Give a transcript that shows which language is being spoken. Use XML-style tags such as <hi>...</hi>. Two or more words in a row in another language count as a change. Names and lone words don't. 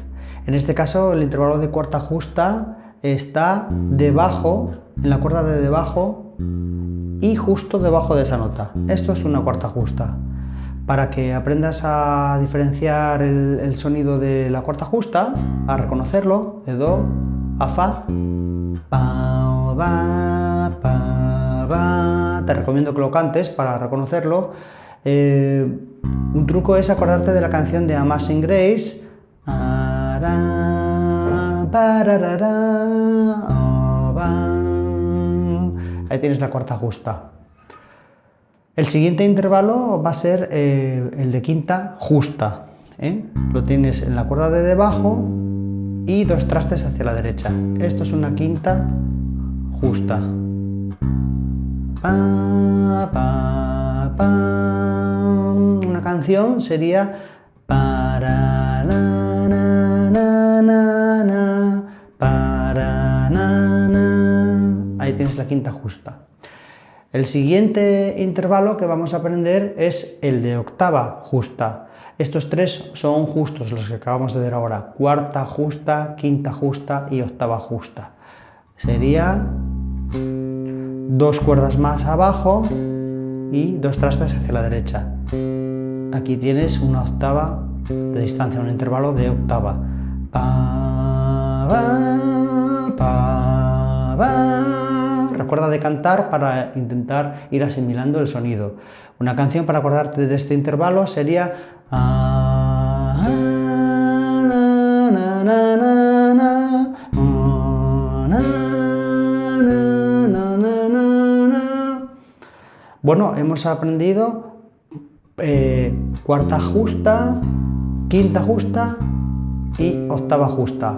<es>En este caso el intervalo de cuarta justa está debajo, en la cuerda de debajo y justo debajo de esa nota. Esto es una cuarta justa. Para que aprendas a diferenciar el sonido de la cuarta justa, a reconocerlo, de Do a Fa, pa, ba, pa, ba. Te recomiendo que lo cantes para reconocerlo. Un truco es acordarte de la canción de Amazing Grace. Ahí tienes la cuarta justa. El siguiente intervalo va a ser el de quinta justa. Lo tienes en la cuerda de debajo y dos trastes hacia la derecha. Esto es una quinta justa. Pa, pa, pa. Una canción sería para na, na, na, na, na, para na, na. Ahí tienes la quinta justa. El siguiente intervalo que vamos a aprender es el de octava justa. Estos tres son justos, los que acabamos de ver ahora. Cuarta justa, quinta justa y octava justa. Sería dos cuerdas más abajo y dos trastes hacia la derecha. Aquí tienes una octava de distancia, un intervalo de octava. Pa, ba, pa, ba. Recuerda de cantar para intentar ir asimilando el sonido. Una canción para acordarte de este intervalo sería Bueno, hemos aprendido cuarta justa, quinta justa y octava justa.</es>